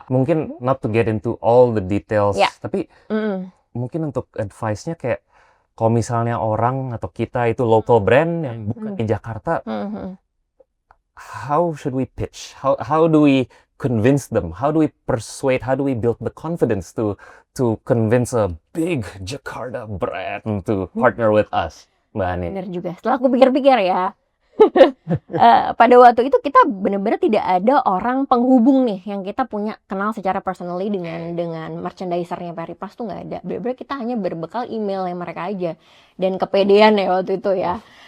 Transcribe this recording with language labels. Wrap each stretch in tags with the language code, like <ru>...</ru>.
<id>Mungkin</id> <en>not to get into all the details, Yeah.</en> <id>tapi Mm-mm. mungkin untuk advice-nya kayak kalau misalnya orang atau kita itu local brand yang bukan di Jakarta, Mhm.</id> <en>how should we pitch? How do we convince them? How do we persuade? How do we build the confidence to convince a big Jakarta brand to partner with us, Mbak Ani?</en> <id>Bener juga. Setelah aku pikir-pikir ya, pada waktu itu kita benar-benar tidak ada orang penghubung nih yang kita punya kenal secara personally dengan merchandisernya Peri Plus tuh nggak ada. Benar-benar kita hanya berbekal email yang mereka aja dan kepedean ya waktu itu ya.</id>